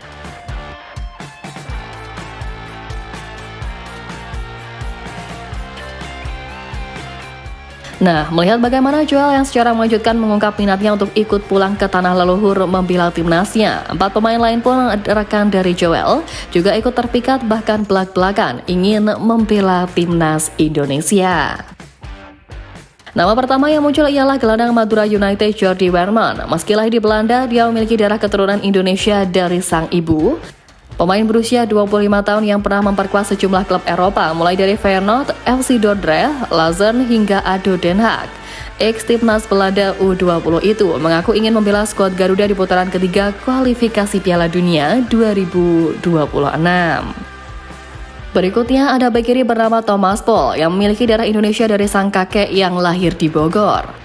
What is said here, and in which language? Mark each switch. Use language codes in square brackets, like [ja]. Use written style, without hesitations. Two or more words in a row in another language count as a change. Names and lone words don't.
[id] Nah, melihat bagaimana Joel yang secara mengejutkan mengungkap minatnya untuk ikut pulang ke tanah leluhur membela timnasnya, 4 pemain lain pun rekan dari Joel juga ikut terpikat bahkan belak-belakan ingin membela timnas Indonesia. Nama pertama yang muncul ialah gelandang Madura United Jordi Weerman. Meski lahir di Belanda, dia memiliki darah keturunan Indonesia dari sang ibu. Pemain berusia 25 tahun yang pernah memperkuat sejumlah klub Eropa, mulai dari Feyenoord, FC Dordrecht, Luzern hingga ADO Den Haag. Ex-timnas Belanda U20 itu mengaku ingin membela skuad Garuda di putaran ketiga kualifikasi Piala Dunia 2026. Berikutnya ada bek kiri bernama Thomas Paul yang memiliki darah Indonesia dari sang kakek yang lahir di Bogor.